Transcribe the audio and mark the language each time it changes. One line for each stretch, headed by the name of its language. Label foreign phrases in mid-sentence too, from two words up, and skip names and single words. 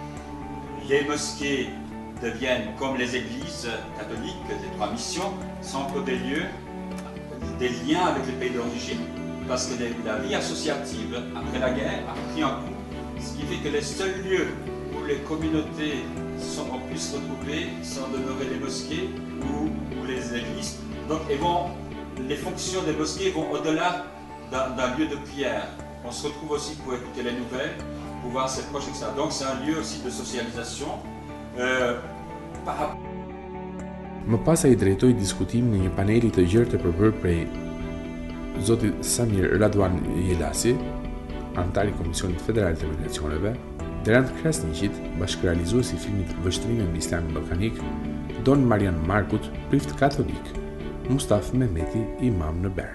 French: Les mosquées deviennent, comme les églises catholiques des trois missions, centres des lieux, des liens avec le pays d'origine, parce que la vie associative après la guerre a pris un coup, ce qui fait que les seuls lieux où les communautés ont pu se retrouver sont demeurés les mosquées ou les églises. Donc les fonctions des mosquées vont au-delà d'un lieu de prière. On se retrouve aussi pour écouter les nouvelles, pour voir ses proches, etc. Donc c'est un lieu aussi de socialisation.
Albanian: Më pas ai drejtoi diskutimin në një paneli të gjerë të përbërë prej Zotit Samir Raduan Jelasi, antar i Komisionit Federal të Migracioneve, Derant Krasniqit, bashkërealizuesi i filmit Vështrime mbi Islamin ballkanik, Don Marian Markut, prift katolik, Mustaf Mehmeti, imam në Bern.